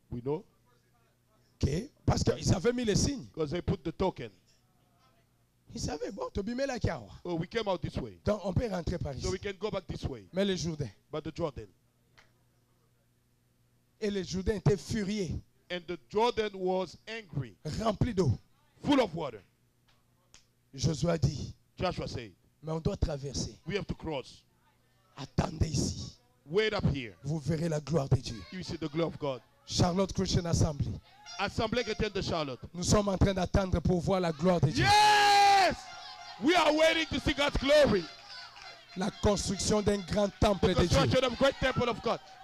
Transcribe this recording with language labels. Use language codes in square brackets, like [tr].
[en] We know. [fr] que, parce qu'ils avaient mis les signes. [en] Because they put the token. [fr] Ils savaient, bon, [ln] Tobimela Kiawa. [en] Oh, we came out this way. [fr] Donc on peut rentrer par [en] So we [fr] ici. [en] can go back this way. [fr] Mais les Jourdains, [en] But the Jordan. [fr] et les Jourdains étaient furieux, [en] And the Jordan was angry. [fr] remplis d'eau. [en] Full of water. [fr] Josué a dit, [en] Joshua said, [fr] mais on doit traverser. [en] we have to cross. [fr] Attendez ici. [en] Wait up here. [fr] Vous verrez la gloire de Dieu. [en] You see the glory of God. Charlotte Christian Assembly. [fr] Assemblée chrétienne de Charlotte. Nous sommes en train d'attendre pour voir la gloire de Dieu. [en] Yes! We are waiting to see God's glory. [fr] La construction d'un grand temple [en] The [fr] de Dieu. [en] construction of a great temple of God.